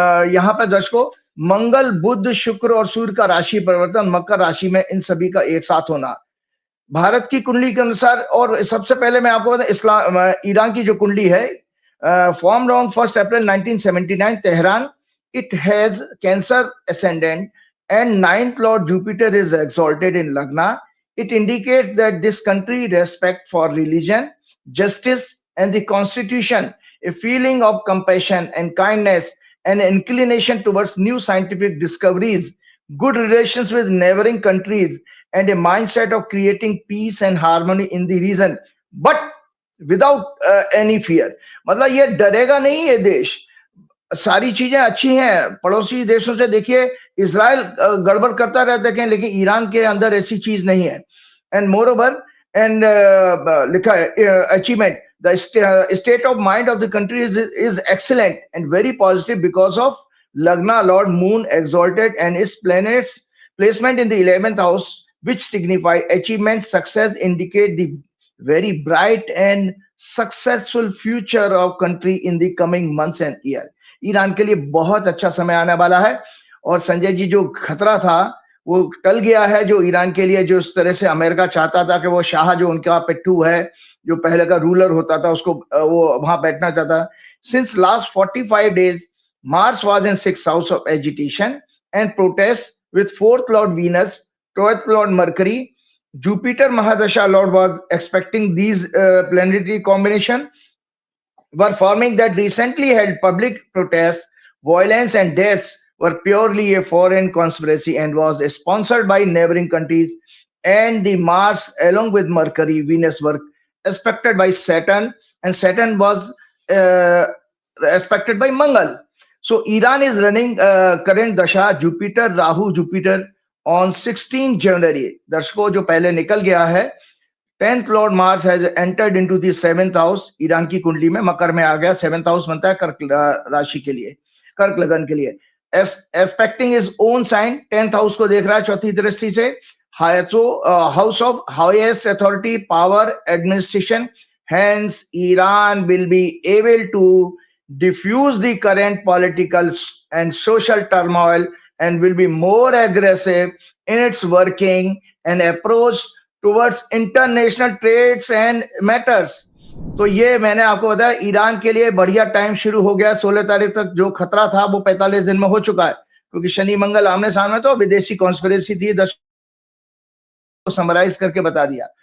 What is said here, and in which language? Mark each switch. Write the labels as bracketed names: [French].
[Hindi] यहाँ पर दर्शकों, मंगल, बुध, शुक्र और सूर्य का राशि परिवर्तन मकर राशि में, इन सभी का एक साथ होना भारत की कुंडली के अनुसार। और सबसे पहले मैं आपको बता, ईरान की जो कुंडली है, [English] formed on 1 April 1979 [Hindi] Tehran. [English] It has Cancer ascendant and 9th lord Jupiter is exalted in Lagna. It indicates that this country respect for religion, justice and the constitution, a feeling of compassion and kindness, an inclination towards new scientific discoveries, good relations with neighboring countries, and a mindset of creating peace and harmony in the region, but without any fear. [Hindi] मतलब ये डरेगा नहीं ये देश, सारी चीजें अच्छी हैं। पड़ोसी देशों से देखिए, इजराइल गड़बड़ करता रहता है, लेकिन ईरान के अंदर ऐसी चीज नहीं है। [English] and moreover, and [Hindi] लिखा है [English] Achievement, the state of mind of the country is excellent and very positive because of Lagna Lord Moon exalted and its planets placement in the 11th house, which signify achievement, success, indicate the very bright and successful future of country in the coming months and year. [Hindi] Iran के लिए बहुत अच्छा समय आने वाला है। और संजय जी, जो खतरा था वो टल गया है, जो ईरान के लिए, जो इस तरह से अमेरिका चाहता था कि वो शाह जो उनका पिट्ठू है, जो पहले का रूलर होता था, उसको वो वहां बैठना चाहता। [English] Since last 45 days Mars was in 6th house of agitation and protest with 4th lord Venus, 12th lord Mercury. Jupiter Mahadasha lord was expecting these planetary combination were forming that recently held public protests, violence and deaths were purely a foreign conspiracy and was sponsored by neighboring countries. And the Mars along with Mercury, Venus were aspected by Saturn, and Saturn was aspected by Mangal. So Iran is running current dasha Jupiter, Rahu, Jupiter on 16 January. [Hindi] दर्शकों, जो पहले निकल गया है, [English] 10th Lord Mars has entered into the 7th house. [Hindi] Iran की कुंडली में मकर में आ गया। 7th house बनता है कर्क राशि के लिए, कर्क लगन के लिए। [English] Aspecting his own sign, [Hindi] 10th house को देख रहा है चौथी दृष्टि से। [English] House of highest authority, power, administration. Hence, Iran will be able to diffuse the current political and social turmoil and will be more aggressive in its working and approach towards international trades and matters. [Hindi] तो ये मैंने आपको बताया, Iran के लिए बढ़िया time शुरू हो गया। 16 तारीख तक जो खतरा था वो 45 दिन में हो चुका है, क्योंकि शनि मंगल आमने सामने, तो विदेशी कॉन्स्पिरेसी थी, को समराइज करके बता दिया।